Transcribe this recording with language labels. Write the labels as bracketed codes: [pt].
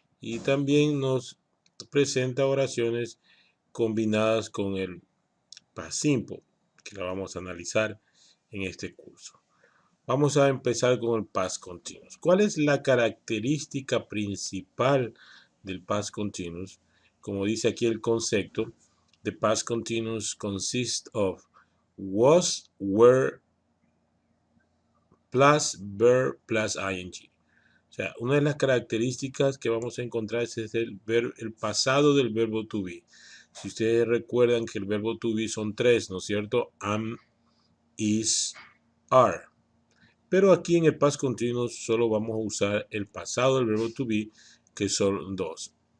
[es] Y también nos presenta oraciones combinadas con el past simple, que la vamos a analizar en este curso. Vamos a empezar con el past continuous. ¿Cuál es la característica principal del past continuous? Como dice aquí el concepto, [en] the past continuous consists of was, were, plus verb plus ing. [es] O sea, una de las características que vamos a encontrar es el pasado del verbo to be. Si ustedes recuerdan que el verbo to be son tres, ¿no es cierto? Am, is, are. Pero aquí en el past continuous solo vamos a usar el pasado del verbo to be, que son dos.